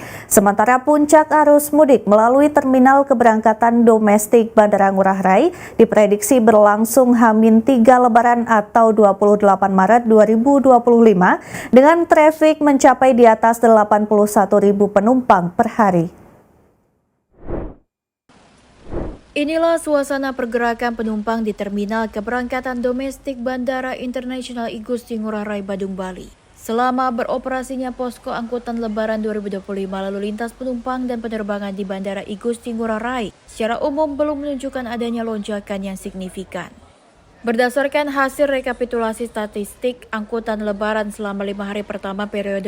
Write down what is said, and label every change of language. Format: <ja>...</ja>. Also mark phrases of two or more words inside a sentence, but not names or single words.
<id>Sementara puncak arus mudik melalui terminal keberangkatan domestik Bandara Ngurah Rai diprediksi berlangsung H-3 Lebaran atau 28 Maret 2025 dengan trafik mencapai di atas 81.000 penumpang per hari. Inilah suasana pergerakan penumpang di terminal keberangkatan domestik Bandara Internasional I Gusti Ngurah Rai Badung Bali. Selama beroperasinya posko angkutan Lebaran 2025, lalu lintas penumpang dan penerbangan di Bandara I Gusti Ngurah Rai secara umum belum menunjukkan adanya lonjakan yang signifikan. Berdasarkan hasil rekapitulasi statistik angkutan Lebaran selama 5 hari pertama periode</id>